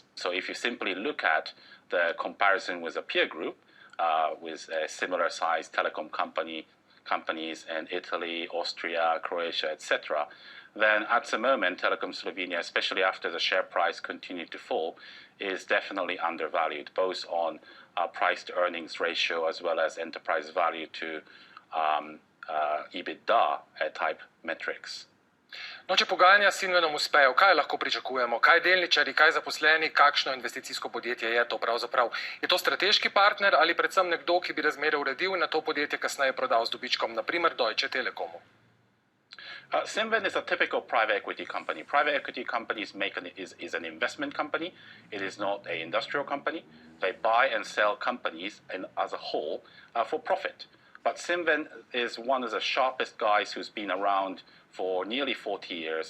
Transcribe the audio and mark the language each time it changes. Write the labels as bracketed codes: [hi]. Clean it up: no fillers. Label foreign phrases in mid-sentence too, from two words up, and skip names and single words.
[en] So if you simply look at the comparison with a peer group, with a similar sized telecom companies in Italy, Austria, Croatia, etc., then at the moment, Telekom Slovenia, especially after the share price continued to fall, is definitely undervalued, both on price to earnings ratio as well as enterprise value to EBITDA type metrics. [sl] No, če pogajanja s Cinvenom uspejo, kaj lahko pričakujemo? Kaj delničarji, kaj zaposleni, kakšno investicijsko podjetje je to pravzaprav? Je to strateški partner ali predvsem nekdo, ki bi razmere uredil in na to podjetje kasneje prodal z dobičkom, naprimer Deutsche Telekomu? [en] Cinven is a typical private equity company. Private equity companies is an investment company. It is not an industrial company. They buy and sell companies as a whole for profit. But Cinven is one of the sharpest guys who's been around for nearly 40 years.